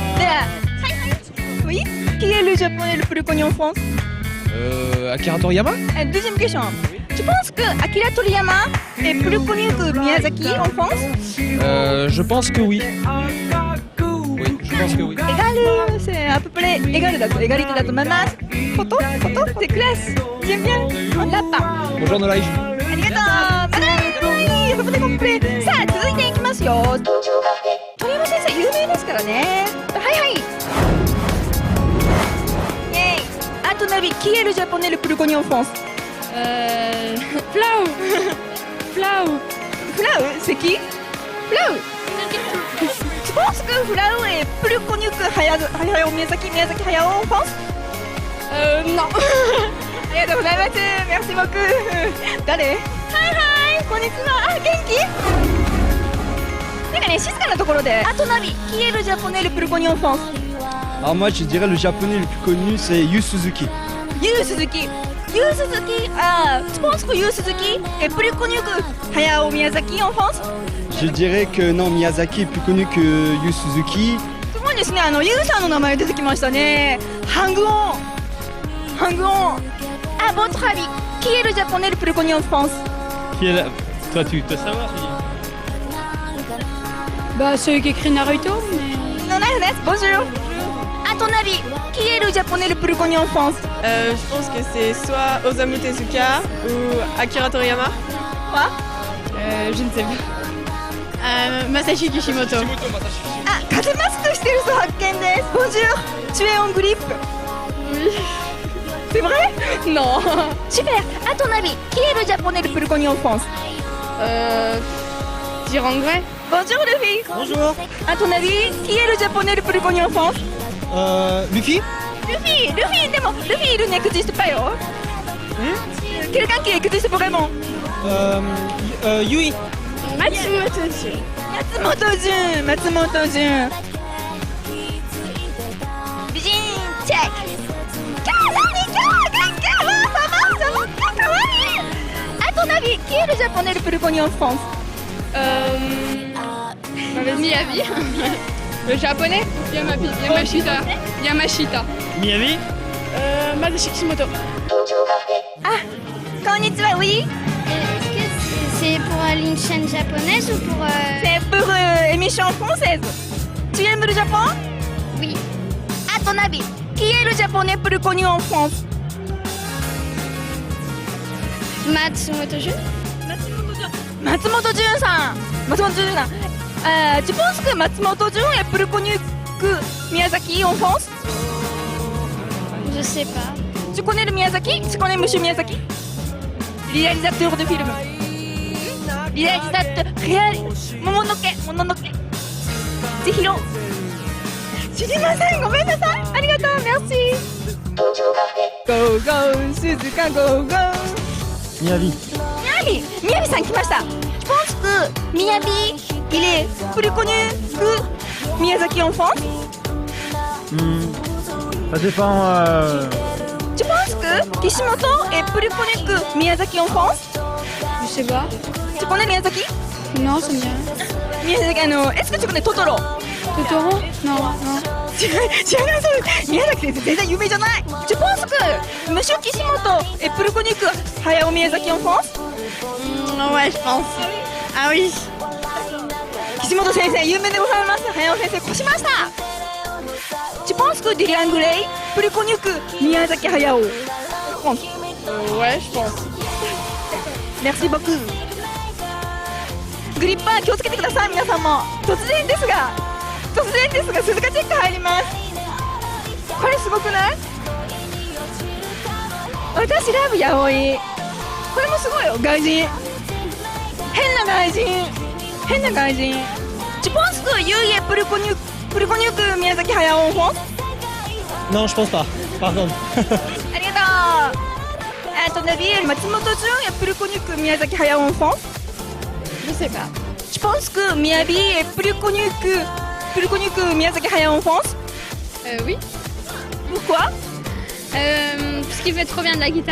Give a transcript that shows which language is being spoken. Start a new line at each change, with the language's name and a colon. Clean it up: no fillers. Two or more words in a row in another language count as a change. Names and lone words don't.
French: Oui, qui est le japonais le plus connu en France? Akira Toriyama? Deuxième question. Tu penses que Akira Toriyama est plus connu que Miyazaki en France? Je pense que oui. Oui, je pense que oui. Égal, c'est à peu près égal だとégalité
Japanese: だと思います。
French: Photo, c'est classe. J'aime bien. On l'a pas. Bonjour Nolai.
Japanese: ありがとう。またね。フォトコンプレ。さあ続いていきますよ。鳥山先生有名ですからね。はい。イエーイ。
French: À ton avis, qui est le japonais le plus connu en France? Flau. Flau, c'est qui? Flau. Tu penses que Flau est plus connu que Hayao Miyazaki Hayao en France? Non.
Japanese: ありがとうございます。
French: Merci beaucoup.
Japanese: 誰？はい、こんにちは。あ、元気？なんかね、静かなところで。
French: À ton avis, qui est le japonais le plus connu en France? Alors moi, je dirais le japonais le plus connu, c'est Yu Suzuki. Yu Suzuki. Yu Suzuki, tu penses que Yu Suzuki est plus connu que Hayao Miyazaki en France? Je dirais que non, Miyazaki est plus connu que Yu Suzuki.
Japanese: すごいですね、ユウさんの名前出てきましたね。
English: Hang on. Hang on.
French: À votre avis, qui est le japonais le plus connu en France? Qui est là? Toi, tu dois savoir. Bah, celui qui écrit Naruto, mais... Bonjour. À ton avis, qui est le japonais le plus connu en France? Je pense que c'est soit Osamu Tezuka ou Akira Toriyama. Quoi? Je ne sais pas. Masashi Kishimoto.
Japanese: Ah, Kazemasu shiteる人発見です。Bonjour.
French: Tu es en grippe? Oui. C'est vrai? Non. Super. À ton avis, qui est le japonais le plus connu en France? Dirangray. Bonjour Luffy. Bonjour. À ton avis, qui est le japonais le plus connu en France? Luffy. Luffy, deもLuffy il n'existe pasよ. Quelqu'un qui existe vraiment. Yui. Matsumoto Jun. Matsumoto Jun.
Japanese: Bijin, check.
French: À ton avis, qui est le japonais le plus connu en France? Miyavi. Le japonais? Yamashita. Miyavi? Masashi Kishimoto.
Japanese: Ah, konnichiwa,
French: oui. Est-ce que c'est pour une chaîne japonaise ou pour... C'est pour émission française. Tu aimes le Japon? Oui. À ton avis, qui est le japonais plus connu en France? Matsumoto Jun. Matsumoto Jun-san. Tu penses que Matsumoto Jun est plus connu que Miyazaki en France? Je sais pas. Tu connais le Miyazaki? Tu connais Monsieur Miyazaki? Réalisateur de films. Mononoke. Chihiro.
Japanese: 知りません。ごめんなさい。ありがとう。Merci.
English: Go go 鈴鹿 Go go.
French: Miyavi.
Japanese: Miyavi さん来ました。
French: Je pense que Miyavi il est plus connu que Miyazaki en France. Ça dépend. Tu penses que Kishimoto est plus connu que Miyazaki en France? Je sais pas. Tu connais Miyazaki? Non, ça me dit rien. Miyazaki, est-ce que tu connais Totoro? Totoro? Non.
Japanese: 知らないそう。宮崎先生全然有名じゃない。
French: Tu penses que Monsieur Kishimoto est plus connu que Hayao Miyazaki en France? Ouais, je pense. Ah oui.
Japanese: Kishimoto 先生有名でございます。Hayao 先生越しました。
French: Tu penses que Dorian Gray plus connu que Miyazaki Hayao? Ouais, je pense. Merci beaucoup.
Japanese: グリッパー気をつけてください皆さんも。突然ですが鈴鹿チェック入ります。これすごくない？私ラブヤオイ。これもすごいよ。外人。変な外人。
French: Tu penses que Yui est plus connu que Miyazaki Hayao en France? Non, je pense pas. Par contre. ありがとう。À ton avis, Matsumoto Jun est plus connu que Miyazaki Hayao en France? Je sais pas. Tu penses que Miyavi est plus connu que Miyazaki Hayao en France? Oui. Pourquoi? Parce qu'il fait trop bien de la guitare.